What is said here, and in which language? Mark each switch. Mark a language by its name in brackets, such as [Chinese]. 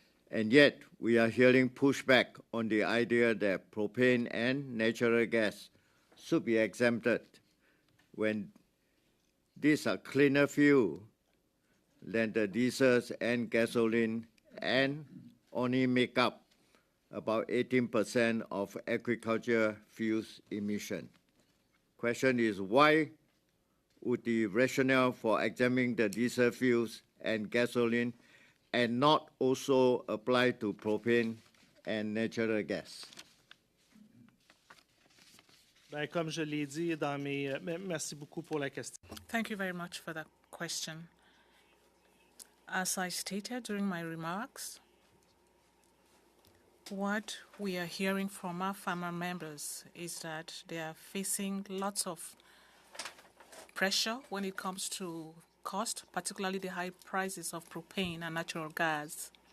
[English] And yet, we are hearing pushback on the idea that propane and natural gas should be exempted when these are cleaner fuel than the diesels and gasoline and only make up about 18% of agriculture fuels emission. Question is, why would the rationale for exempting the diesel fuels and gasoline and not also apply to propane and natural gas? [French] Ben, comme je l'ai dit dans mes... Merci beaucoup pour la question. [English] Thank you very much for that question. As I stated during my remarks, what we are hearing from our farmer members is that they are facing lots of pressure when it comes to cost, particularly the high prices of propane and natural gas.